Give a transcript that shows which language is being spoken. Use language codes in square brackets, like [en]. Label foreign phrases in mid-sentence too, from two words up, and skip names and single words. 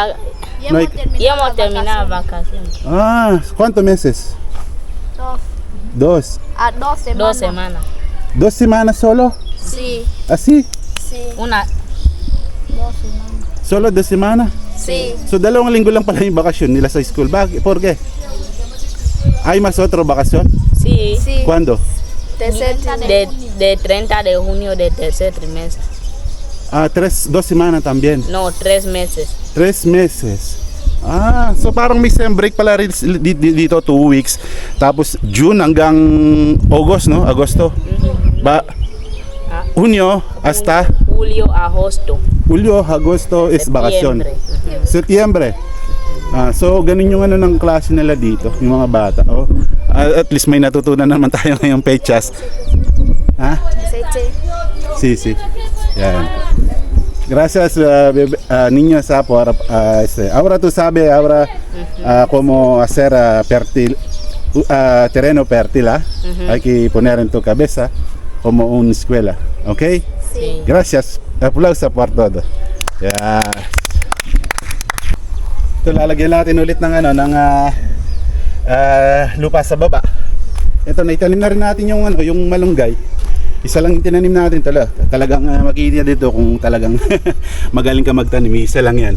[es] No hay- Ya hemos terminado vacaciones. ¿Cuántos meses? Dos. 2 semanas. 2 semanas solo. Sí. ¿Así? Una. Solo 2 semanas? Sí. [tl] So 2 linggo lang pala yung bakasyon nila sa school. Bakit? [es] ¿Por qué? ¿Hay más otro vacación? Sí. ¿Cuándo? De 30 de junio del tercer trimestre. 2 semanas también. No, 3 meses. 3 meses. [tl] So parang may [en] sem break [tl] pala rin dito 2 weeks. Tapos June hanggang August, no? [es] Agosto. Junio hasta Julio, agosto. Julio, Agosto [en] is vacation. [es] Septiembre. Septiembre. [tl] So ganun yung ano ng klase nila dito, yung mga bata. [en] At least [tl] may natutunan naman tayo ngayong pechas. [es] Sí. Yan. Gracias niños por ahora tú sabes cómo hacer terreno fértil. Hay que poner en tu cabeza como una escuela, ¿ok? Sí. Gracias. Aplauso por todo. Yeah. [tl] Ito lalagyan natin ulit ng lupa sa baba. Ito na itanim na rin natin yung malunggay. Isa lang yung tinanim natin talagang makikita dito kung talagang magaling ka magtanim. Isa lang yan.